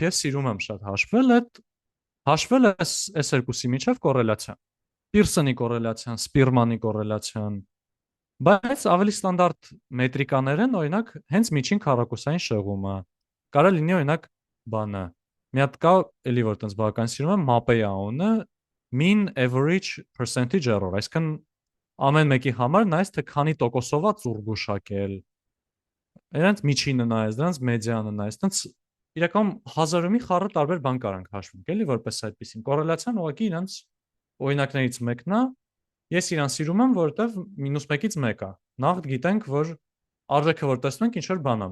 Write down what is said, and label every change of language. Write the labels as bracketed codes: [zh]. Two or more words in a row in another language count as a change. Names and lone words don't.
[hy] ես սիրում եմ շատ հաշվել, այդ հաշվել է այս երկուսի միջև կոռելացիա։ Պիրսոնի կոռելացիան, Սպիրմանի կոռելացիան, Բայց ավելի ստանդարտ մետրիկաներ են, օրինակ, հենց միջին քառակուսային շեղումը։ Կարա լինի օրինակ բանը։ Մի հատ կա, էլի որ տենց բավական սիրում եմ, MAPE-ի անունը mean [en] average percentage error, [hy] այսինքն ամեն մեկի համար նայես թե քանի տոկոսով է ծուռ գուշակել։ Նրանց միջինը նայես, նրանց մեդիանը նայես, տենց իրականում հազարը մի խառը տարբեր բան կարանք հաշվենք, էլի որպես այդպեսին։ Կորելացիան ուղղակի իրանց օրինակներից մեկն է։ Ես իրան սիրում եմ, որովհետև -1-ից 1 է։ Նախ գիտենք, որ արժեքը որ տեսնենք ինչ որ բան է